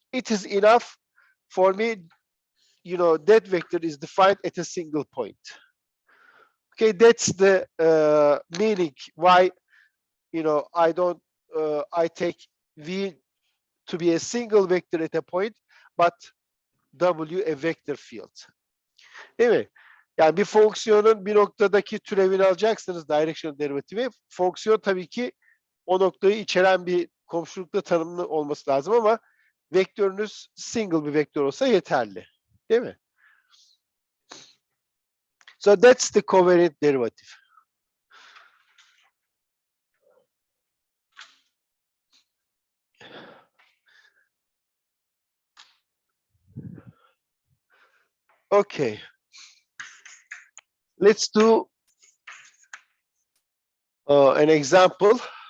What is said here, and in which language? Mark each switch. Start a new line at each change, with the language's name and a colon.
English: It is enough for me, that vector is defined at a single point. Okay, that's the meaning why, I don't, I take V to be a single vector at a point, but W a vector field.
Turkish: Değil mi? Yani bir fonksiyonun bir noktadaki türevini alacaksınız directional derivatifi. Fonksiyon tabii ki o noktayı içeren bir komşulukta tanımlı olması lazım ama vektörünüz single bir vektör olsa yeterli. Değil mi?
English: So that's the covariant derivative. Okay. Let's do an example.